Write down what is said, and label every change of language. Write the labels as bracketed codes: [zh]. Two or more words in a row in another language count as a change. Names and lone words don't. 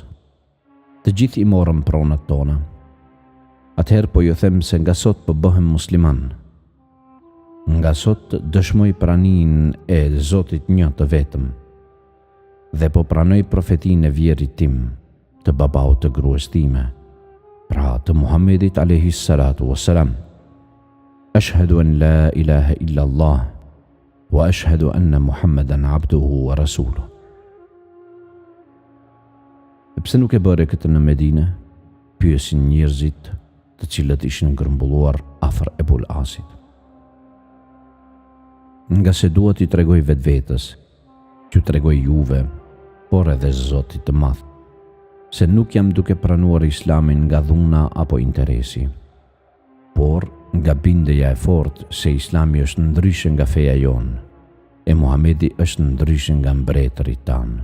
[sq] Të gjithë i morëm pronat tona. Atëherë po ju them se nga sot po bëhem musliman. Nga sot dëshmoj praninë e Zotit një të vetëm dhe po pranoj profetinë e vjerit tim, të babaut të gruas time, pra të Muhammedit [ar] عليه الصلاة والسلام. أشهد أن لا إله إلا الله وأشهد أن محمدا عبده ورسوله. [sq] Pse nuk e bëre këtë në Medinë? Pyesin njerëzit, të cilët ishin grumbulluar afër Ebul Asit. Nga se dua t'i tregoj vetvetes, t'ju tregoj juve, por edhe Zotit të Madh, se nuk jam duke pranuar Islamin nga dhuna apo interesi, por nga bindja e fortë se Islami është ndryshe nga feja jonë, e Muhamedi është ndryshe nga mbretërit tanë.